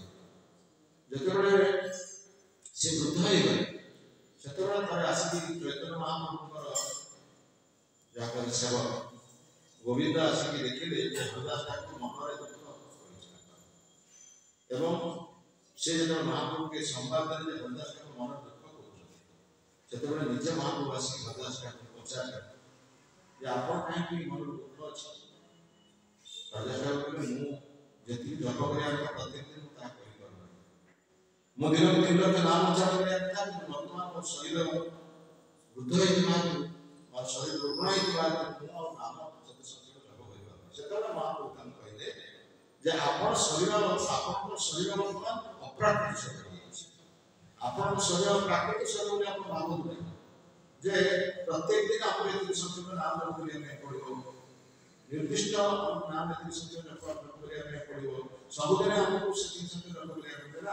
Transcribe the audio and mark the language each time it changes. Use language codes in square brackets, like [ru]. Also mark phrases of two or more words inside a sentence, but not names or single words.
[or] ଯେତେବେଳେ ସେ ବୃଦ୍ଧ ହେଇଗଲେ, ସେତେବେଳେ ଥରେ ଆସିକି ଚୈତନ୍ୟ ମହାପ୍ରଭୁଙ୍କର ଯାହାଙ୍କର ସେବକ ଗୋବିନ୍ଦ ଆସିକି ଦେଖିଲେ ଯେ ହରିଦାସ ଠାକୁର ମନରେ ଦୁଃଖ ରହିଛି ଏବଂ ସେ ଯେତେବେଳେ ମହାପ୍ରଭୁকে ସମ୍ବାଦ ଦେଲେ ଯେ ହରିଦାସ ଠାକୁର ମନରେ ଦୁଃଖ କରୁଛନ୍ତି, ସେତେବେଳେ ନିଜେ ମହାପ୍ରଭୁ ଆସିକି ହରିଦାସ ଠାକୁର ପଚାରିଲେ ଯେ ଆପଣ କାହିଁକି ମନରେ ଦୁଃଖ ଅଛି? ହରିଦାସ ଠାକୁର କହିଲେ, ମୁଁ ଯେତିକି ଜପ କରିବା କଥା ପ୍ରତ୍ୟେକ ଦିନ ମୁଁ ତାହା କରିପାରୁନାହିଁ। ମୁଁ ଦିନକୁ 3 ଲକ୍ଷ ନାମ ଉଚ୍ଚାରଣ କରିବା କଥା, କିନ୍ତୁ ବର୍ତ୍ତମାନ ମୋ ଶରୀର ବୃଦ୍ଧ ହେଇଥିବା [hi] और शरीर रुग्ण [or] ହେଇଥିବା ମୁଁ ଆଉ ନାମ ସତ୍ୟ ସତ୍ୟ ଜପ କରିପାରୁନି। ସେତେବେଳେ ମହାପ୍ରଭୁ ତାଙ୍କୁ କହିଲେ ଯେ ଆପଣଙ୍କ ଶରୀର ବର୍ତ୍ତମାନ ଅପ୍ରାକୃତିକ ଶରୀର ହେଇଯାଇଛି। ଆପଣଙ୍କ ଶରୀର ପ୍ରାକୃତିକ ଶରୀର ବୋଲି ଆପଣ ଭାବନ୍ତୁ ନାହିଁ ଯେ ପ୍ରତ୍ୟେକ ଦିନ ଆମକୁ ଏତିକି ସଂଖ୍ୟକ ନାମ ଜପ କରିବା ପାଇଁ ପଡ଼ିବ, ନିର୍ଦ୍ଦିଷ୍ଟ ନାମ ଏତିକି ସଂଖ୍ୟକ ଜପ କରିବା ପାଇଁ ପଡ଼ିବ, ସବୁଦିନ ଆମକୁ ସେତିକି ସଂଖ୍ୟକ ଜପ କରିବା ପାଇଁ ପଡ଼ିବ।